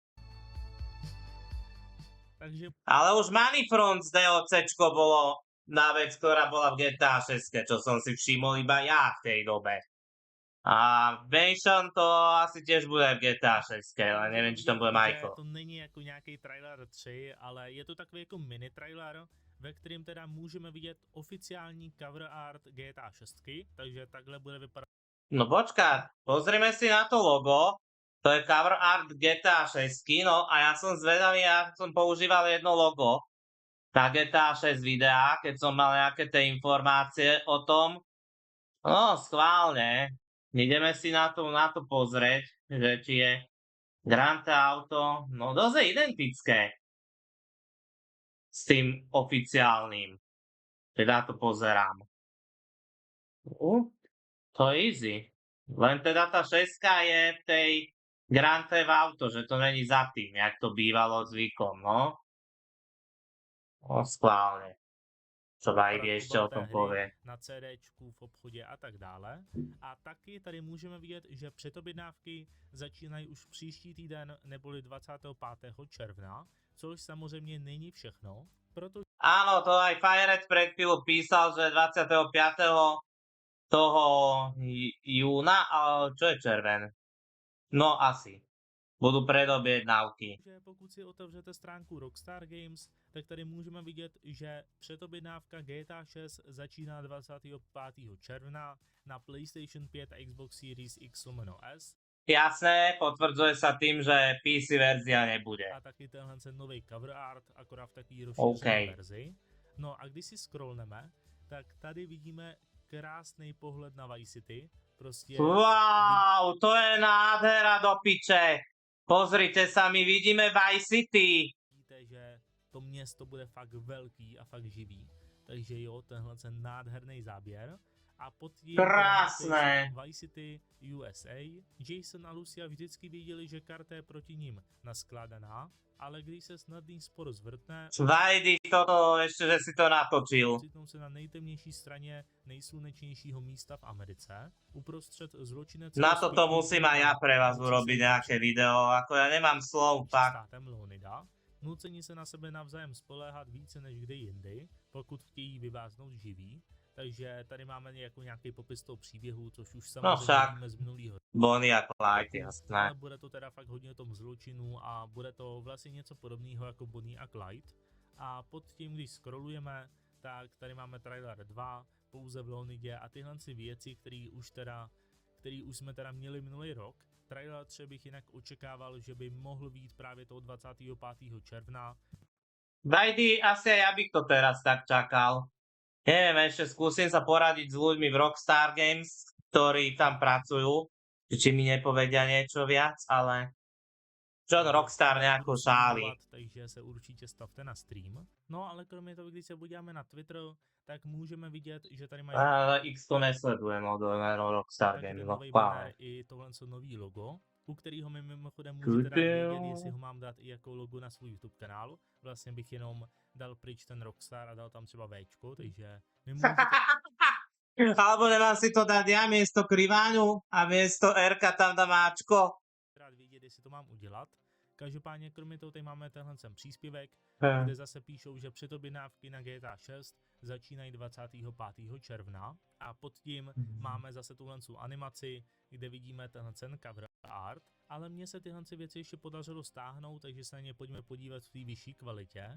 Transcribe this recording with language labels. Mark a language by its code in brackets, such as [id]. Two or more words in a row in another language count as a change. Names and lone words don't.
[sk] Takže... Ale už Moneyfront DLCčko bolo na vec, ktorá bola v GTA 6, čo som si všimol iba ja v tej dobe. A Mansion to asi tiež bude v GTA 6, ale neviem, či to bude Michael. [cs] To není jako nějaký trailer 3, ale je to takový jako mini trailer, ve kterém teda můžeme vidět oficiální [en] cover art [cs] GTA 6, takže takhle bude vypadat. [sk] No počkať, pozrime si na to logo, to je [en] cover art [sk] GTA 6, no a ja som zvedavý, ja som používal jedno logo na GTA 6 videá, keď som mal nejaké tie informácie o tom. No, schválne. Ideme si na to pozrieť, že či je Grand Theft Auto, no dosť je identické s tým oficiálnym. Teda to pozerám. To je easy. Len teda tá 6 je v tej Grand Theft Auto, že to není za tým, jak to bývalo zvykom, no. No, schválne. [cs] Co Vajdy ještě o tom pově. Na CDčku, v obchodě a tak dále. A taky tady můžeme vidět, že předobjednávky začínají už příští týden neboli 25. června, což samozřejmě není všechno, protože... [sk] Áno, to aj Firehead pred chvíľu písal, že 25. toho júna, ale čo je červen? No asi. Budú predobjednávky. [cs] Pokud si otevřete stránku Rockstar Games, tak tady můžeme vidět, že předobjednávka GTA 6 začíná 25. června na PlayStation 5 a Xbox Series X/S. [sk] Jasné, potvrdzuje sa tým, že PC verzia nebude. [cs] A taky tenhle nový [en] cover art, [cs] akorát v takové rozšířené verzi. No a když si scrollneme, tak tady vidíme krásný pohled na Vice City. Prostě... Wow, to je nádhera do piče. [sk] Pozrite sa, my vidíme Vice City. [cs] Vidíte, že to město bude fakt velký a fakt živý. Takže jo, tenhle nádherný záběr. A pod tím Vice City USA. Jason a Lucia vždycky věděli, že karta je proti ním naskladaná, ale když se snadný spor zvrtne... [sk] Vajdy toto, ešte, že si to natočil. [cs] Ocitnou se na nejtemnější straně nejslunečnějšího místa v Americe, uprostřed zločineckého... [sk] Na toto musím aj ja pre vás urobiť nejaké video, ako ja nemám slov, tak. [cs] Nuceni se na sebe navzájem spoléhat více než kdy jindy, pokud chtějí vyváznout živí. Takže tady máme jako nějaký popis toho příběhu, což už samozřejmě víme z minulého. [sk] Bonnie a Clyde, jasné. [cs] Ale bude to teda fakt hodně o tom zločinu a bude to vlastně něco podobného jako Bonnie a Clyde. A pod tím, když scrollujeme, tak tady máme trailer 2, pouze v Leonidě a tyhle věci, které už jsme teda měli minulý rok. Trailer 3 bych jinak očekával, že by mohl být právě toho 25. června. [sk] Vajdy, asi ja bych to teraz tak čakal. Neviem, ešte skúsim sa poradiť s ľuďmi v Rockstar Games, ktorí tam pracujú, či mi nepovedia niečo viac, ale John Rockstar nejako [cs] Budu [sk] šálí. [cs] streamovat, takže se určitě stavte na stream. No ale kromě toho, když se podíváme na Twitter, tak můžeme vidět, že tady mají [sk] Ale X to nesledujem od Rockstar [cs] taky [sk] Games, [cs] ten [sk] no [cs] nový [sk] chvále. [cs] banner i tohle nový logo, u kterého mi mimochodem můžete dát vědět, jestli ho mám dát i jako logo na svůj YouTube kanál. Vlastně bych jenom dal pryč ten Rockstar a dal tam třeba Včko, takže mi můžete [sk] Alebo nemám si to dať ja miesto kriváňu a miesto Rka tam dám Ačko. [cs] rád vědět, jestli to mám udělat. Každopádně kromě toho tady máme tenhle příspěvek, Hm. kde zase píšou, že předobjednávky na GTA 6 začínají 25. června a pod tím máme zase tuhle animaci, kde vidíme tenhle [en] cover art, [cs] ale mně se tyhle věci ještě podařilo stáhnout, takže se na ně pojďme podívat v té vyšší kvalitě.